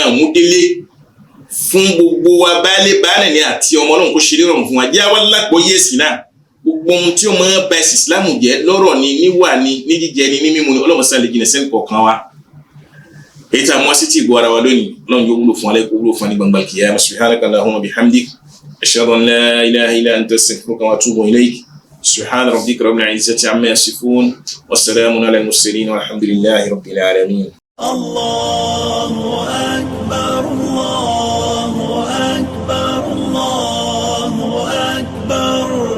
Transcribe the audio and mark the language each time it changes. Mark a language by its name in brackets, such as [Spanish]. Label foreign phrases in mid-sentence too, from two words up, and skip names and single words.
[Yoruba] àmúdélé fún gbogbo wa baálé ní àti ọmọ Ọlọ́run kó ṣe ní rọrùn fún wa jẹ́ àwọn lágbóyè ẹ̀sìn náà gbogbo ohun tí ó máa ń ba ẹ̀sìn Islam jẹ́ lọ́rọ̀ ni níwà ni ní jíjẹ ni ní mímu ni Ọlọ́run sá lè jìnà sẹ́ni kọ̀ọ̀kan wa èyí tá a mọ́ sí ti ìgbọ́ ara wa lónìí Ọlọ́run yóò wúlò fún alẹ́ kó wúlò fún ní gbangba kìyàmá [Arabic] سبحانك اللهم وبحمدك أشهد أن لا إله إلا أنت أستغفرك وأتوب إليك سبحان ربك رب العزة عما يصفون وسلام على المرسلين والحمد لله رب العالمين. الله أكبر، الله أكبر، الله أكبر.